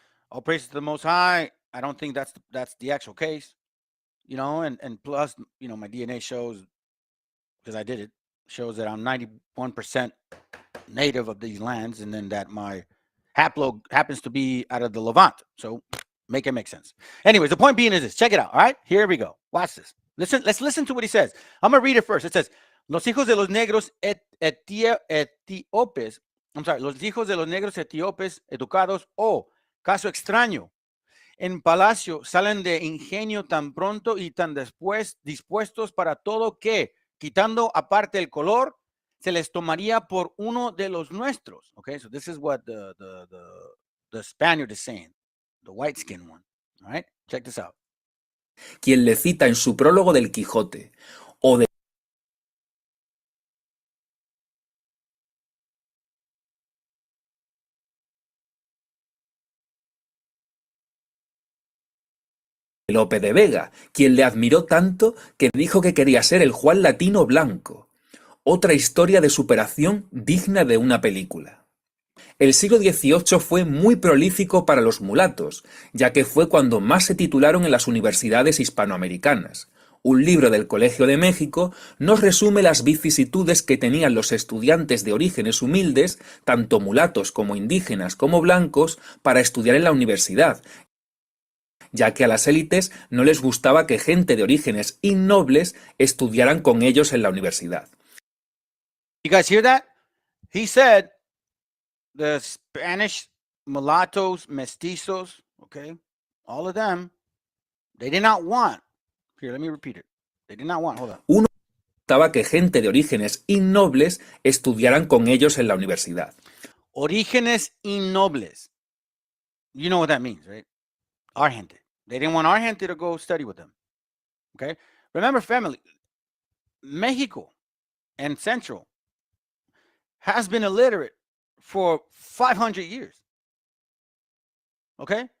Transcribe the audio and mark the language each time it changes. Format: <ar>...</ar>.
<en>All praise to the Most High. I don't think that's the actual case, and plus, my DNA shows, because I did it, shows that I'm 91% native of these lands, and then that my haplo happens to be out of the Levant. So make it make sense. Anyways, the point being is this. Check it out. All right, here we go. Watch this. Let's listen to what he says. I'm going to read it first. It says,</en> <es>los hijos de los negros etíopes, los hijos de los negros etíopes educados, caso extraño, en palacio salen de ingenio tan pronto y tan después dispuestos para todo que, quitando aparte el color, se les tomaría por uno de los nuestros.</es> <en>Okay, so this is what the Spaniard is saying, the white skin one. All right, check this out.</en> <es>Quien le cita en su prólogo del Quijote o de Lope de Vega, quien le admiró tanto que dijo que quería ser el Juan Latino blanco. Otra historia de superación digna de una película. El siglo XVIII fue muy prolífico para los mulatos, ya que fue cuando más se titularon en las universidades hispanoamericanas. Un libro del Colegio de México nos resume las vicisitudes que tenían los estudiantes de orígenes humildes, tanto mulatos como indígenas como blancos, para estudiar en la universidad, ya que a las élites no les gustaba que gente de orígenes innobles estudiaran con ellos en la universidad.</es> <en>You guys hear that? He said the Spanish mulattoes, mestizos, okay, all of them, they did not want. Here, let me repeat it. They did not want. Hold on.</en> <es>Uno gustaba que gente de orígenes innobles estudiaran con ellos en la universidad. Orígenes innobles.</es> <en>You know what that means, right? Our gente. They didn't want our gente to go study with them. Okay? Remember, family, Mexico and Central has been illiterate for 500 years. Okay?</en>